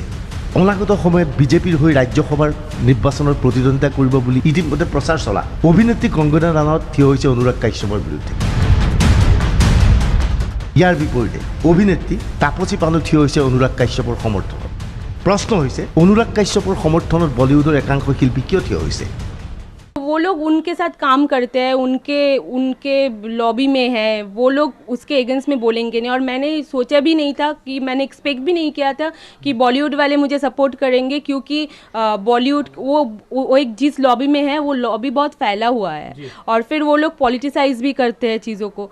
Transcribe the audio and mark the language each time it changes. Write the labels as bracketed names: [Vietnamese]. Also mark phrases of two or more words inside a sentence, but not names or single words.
[Assamese] অনাগত সময়ত বিজেপিৰ হৈ ৰাজ্যসভাৰ নিৰ্বাচনত প্ৰতিদ্বন্দ্বিতা কৰিব বুলি ইতিমধ্যে প্ৰচাৰ চলা অভিনেত্ৰী কংগনা ৰানাৱত থিয় হৈছে অনুৰাগ কাশ্যপৰ বিৰুদ্ধে। ইয়াৰ বিপৰীতে অভিনেত্ৰী তাপসী পানু থিয় হৈছে অনুৰাগ কাশ্যপৰ সমৰ্থনত। প্ৰশ্ন হৈছে অনুৰাগ কাশ্যপৰ সমৰ্থনত বলিউডৰ একাংশ শিল্পী কিয় থিয় হৈছে? [Hindi] वो लोग उनके साथ काम करते हैं, उनके लॉबी में है, वो लोग उसके अगेंस्ट में बोलेंगे नहीं। और मैंने सोचा भी नहीं था कि मैंने एक्सपेक्ट भी नहीं किया था कि बॉलीवुड वाले मुझे सपोर्ट करेंगे, क्योंकि बॉलीवुड वो एक जिस लॉबी में है वो लॉबी बहुत फैला हुआ है और फिर वो लोग पॉलिटिसाइज भी करते हैं चीज़ों को।